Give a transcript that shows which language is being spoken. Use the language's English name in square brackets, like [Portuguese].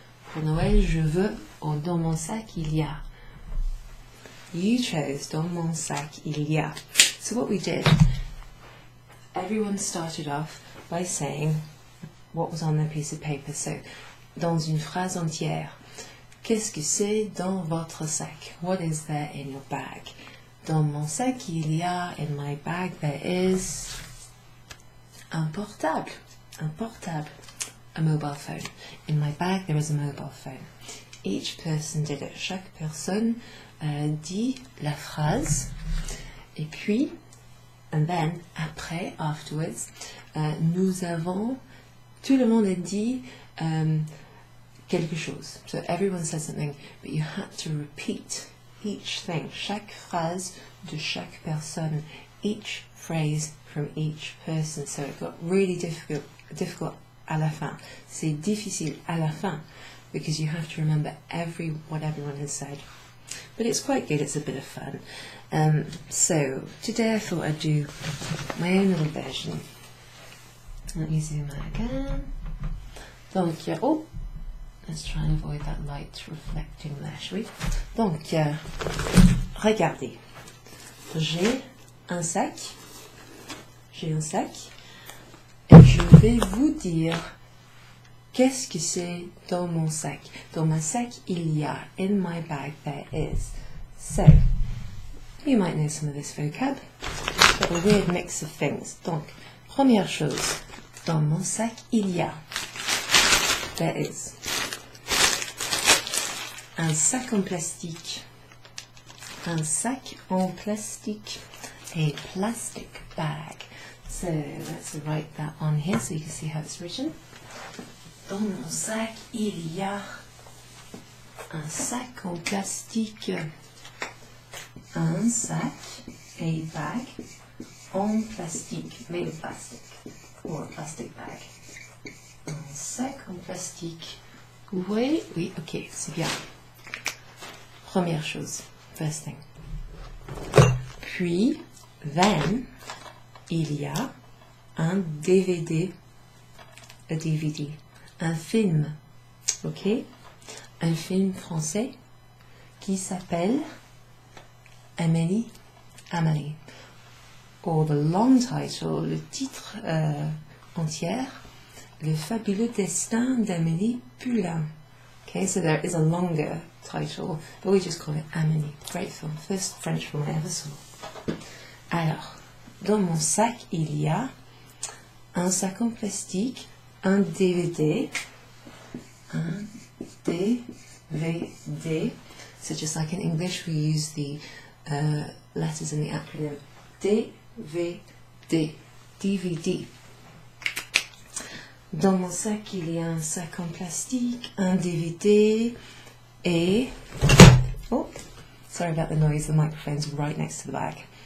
[French] Pour Noël je veux, or dans mon sac il y a. [English] You chose [French] dans mon sac il y a. [English] So what we did, everyone started off by saying what was on their piece of paper. [French] So, dans une phrase entière, qu'est-ce que c'est dans votre sac? [English] What is there in your bag? [French] Dans mon sac, il y a, [English] in my bag, there is [French] un portable. Un portable. [English] A mobile phone. In my bag, there is a mobile phone. Each person did it. [French] Chaque personne dit la phrase. Et puis, [English] and then, [French] après, afterwards, nous avons, tout le monde a dit quelque chose. [English] So everyone said something, but you had to repeat each thing, [French] chaque phrase de chaque personne, [English] each phrase from each person. So it got really difficult [French] à la fin. C'est difficile à la fin, [English] because you have to remember what everyone has said. But it's quite good, it's a bit of fun. So today I thought I'd do my own little version. Let me zoom out again. Donc, oh, let's try and avoid that light reflecting there, shall we? [French] Donc, regardez. J'ai un sac, et je vais vous dire qu'est-ce que c'est dans mon sac. Dans mon sac, il y a. [English] In my bag, there is. So, you might know some of this vocab. It's got a weird mix of things. [French] Donc, première chose, dans mon sac, il y a. [English] There is. [French] Un sac en plastique. Un sac en plastique. [English] A plastic bag. So, let's write that on here so you can see how it's written. [French] Dans mon sac, il y a un sac en plastique. [English] Un sac, a bag, [French] en plastique, [English] made of plastic, or a plastic bag. [French] Un sac en plastique. Vous voyez? Oui, ok, c'est bien. Première chose, [English] first thing. [French] Puis, then, il y a un DVD, a DVD. Un film, ok? Un film français qui s'appelle Amélie, [English] or the long title, [French] le titre entier, Le fabuleux destin d'Amélie Poulain. [English] Okay, so there is a longer title, but we just call it Amélie. Great film, first French film I ever saw. [French] Alors, dans mon sac, il y a un sac en plastique, un DVD, [English] so just like in English we use the letters in the acronym DVD. [French] Dans mon sac, il y a un sac en plastique, un DVD et... [English] Oh, sorry about the noise, the microphone's right next to the bag.